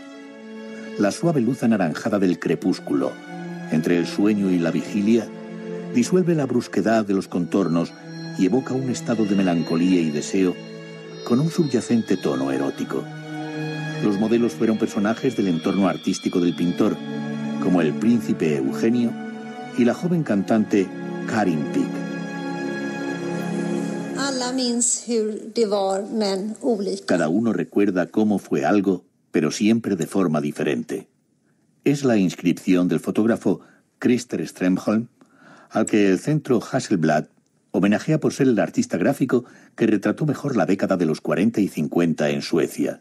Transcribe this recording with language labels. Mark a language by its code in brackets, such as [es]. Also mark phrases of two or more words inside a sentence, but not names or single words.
[es] La suave luz anaranjada del crepúsculo, entre el sueño y la vigilia, disuelve la brusquedad de los contornos y evoca un estado de melancolía y deseo con un subyacente tono erótico. Los modelos fueron personajes del entorno artístico del pintor, como el príncipe Eugenio y la joven cantante Karin Pick. [sv] Alla minns hur det var, men olika. [es] Cada uno recuerda cómo fue algo, pero siempre de forma diferente. Es la inscripción del fotógrafo Christer Strömholm, al que el centro Hasselblad homenajea por ser el artista gráfico que retrató mejor la década de los 40 y 50 en Suecia.